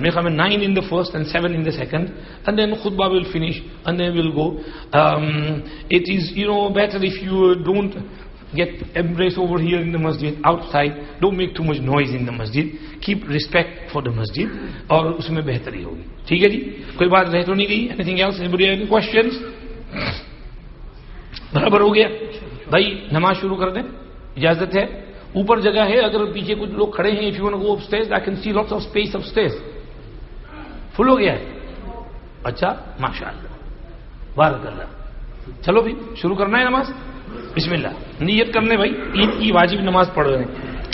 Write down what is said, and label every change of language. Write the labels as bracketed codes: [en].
[en] Maybe 9 in the first and 7 in the second, and then khutbah will finish, and then we'll go. It is, better if you don't get embraced over here in the masjid, outside. Don't make too much noise in the masjid. Keep respect for the masjid. [ur] اور اس میں بہتری ہوگی. ٹھیک ہے جی؟ کوئی بات رہ تو نہیں گئی؟ [en] anything else? Anybody have any questions? [ur] برابر ہو گیا بھائی؟ نماز شروع کر دیں. اجازت ہے؟ اوپر جگہ ہے. اگر پیچھے کچھ لوگ کھڑے ہیں, [en] if you want to go upstairs, I can see lots of space upstairs. [ur] فل ہو گیا ہے؟ اچھا, ماشاءاللہ, بارک اللہ. چلو بھی شروع کرنا ہے نماز. بسم اللہ. نیت کرنے بھائی, عید کی واجب نماز پڑھ رہے ہیں.